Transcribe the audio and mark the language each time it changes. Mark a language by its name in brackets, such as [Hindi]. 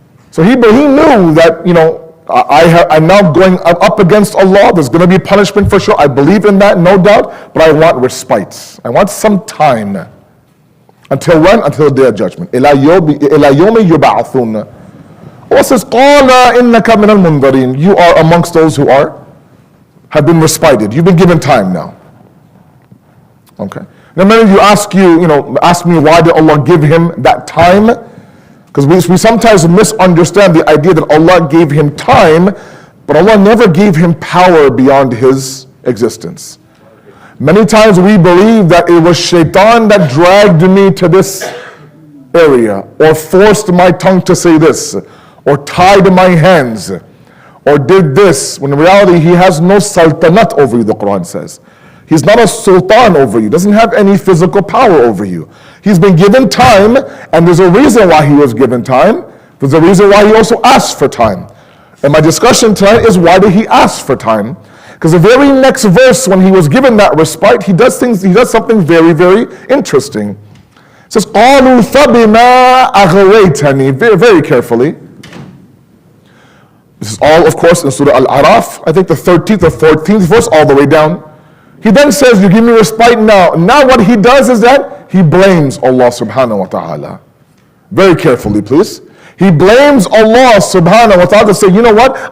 [English] So he knew that, I'm now going up against Allah. There's going to be punishment for sure. I believe in that, no doubt, but I want respite. I want some time. Until when? Until the Day of Judgment. [Arabic] إِلَى يَوْمِ يُبْعَثُونَ. [English] Allah says, [Arabic] قَالَ إِنَّكَ مِنَ الْمُنْذَرِينَ. [English] You are amongst those who have been respited. You've been given time now. Okay. Now many of you ask me why did Allah give him that time? Because we sometimes misunderstand the idea that Allah gave him time, but Allah never gave him power beyond his existence. Many times we believe that it was Shaytan that dragged me to this area, or forced my tongue to say this, or tied my hands, or did this, when in reality he has no sultanat over you, the Quran says. He's not a sultan over you, doesn't have any physical power over you. He's been given time, and there's a reason why he was given time. There's a reason why he also asked for time. And my discussion tonight is, why did he ask for time? Because the very next verse, when he was given that respite, he does something very, very interesting. It says, [Arabic] قَالُوا فَبِمَا أَغْوَيْتَنِي. [English] Very, very carefully. This is all, of course, in Surah Al-Araf, I think the 13th or 14th verse, all the way down. He then says, you give me respite now. Now what he does is that he blames Allah subhanahu wa ta'ala. Very carefully, please. He blames Allah subhanahu wa ta'ala to say, you know what?